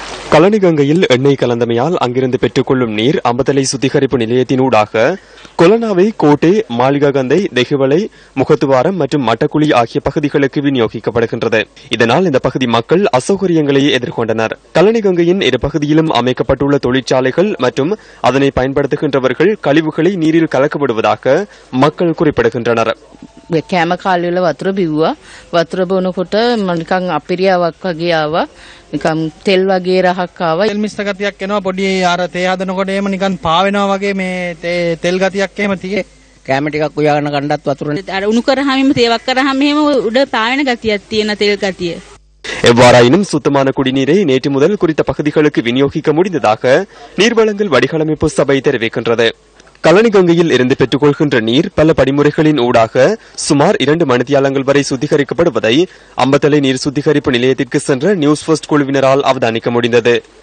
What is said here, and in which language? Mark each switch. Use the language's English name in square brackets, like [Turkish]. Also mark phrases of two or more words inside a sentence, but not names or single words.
[Tamil] கலனிகங்கையில் எண்ணெய் கலந்தமையால் அங்கிருந்து பெற்றுக்கொள்ளும் நீர் அம்பத்தலை சுத்திகரிப்பு நிலையத்தினூடாக கொலனாவை, கோட்டை, மாளிகாகந்தை, தெஹிவளை, முகத்துவாரம் மற்றும் மட்டக்குழி ஆகிய பகுதிகளுக்கு விநியோகிக்கப்படுகின்றது. இதனால் இந்த பகுதி மக்கள் அசௌகரியங்களை எதிர்கொண்டனர். கலனிகங்கையின் இரு பகுதியிலும் அமைக்கப்பட்டுள்ள தொழிற்சாலைகள் மற்றும் அதனை பயன்படுத்துகின்றவர்கள் கழிவுகளை நீரில் கலக்கவிடுவதாக மக்கள் குறிப்பிடுகின்றனர். [Sinhala] කෑම කාලවල වතුර බිව්වා. වතුර බොනකොට නිකන් අපිරියාවක් වගේ ආවා. නිකන් තෙල් වගේ රහක් ආවා. තෙල් මිශ්‍ර ගතියක් එනවා. පොඩි අර තේ හදනකොට එහෙම නිකන් පාවෙනවා වගේ මේ තෙල් ගතියක් එහෙම තියෙයි. කෑම ටිකක් උයාගෙන ගන්නත් වතුර අර උණු කරාම තේවක් කරාම එහෙම උඩ පාවෙන ගතියක් තියෙන තෙල් ගතිය. [Tamil] எவ்வாறாயினும் சுத்தமான குடிநீரை நேற்று முதல் குறித்த பகுதிகளுக்கு விநியோகிக்க முடிந்ததாக நீர்வளங்கள் வடிகாலமைப்பு சபை தெரிவிக்கின்றது. கலனிகங்கையில் இருந்து பெற்றுக்கொள்கின்ற நீர் பல படிமுறைகளின் ஊடாக சுமார் 2 மணித்தியாலங்கள் வரை சுத்திகரிக்கப்படுவதை அம்பத்தலை நீர் சுத்திகரிப்பு நிலையத்திற்கு சென்ற நியூஸ் ஃபர்ஸ்ட் குழுவினரால் அவதானிக்க முடிந்தது.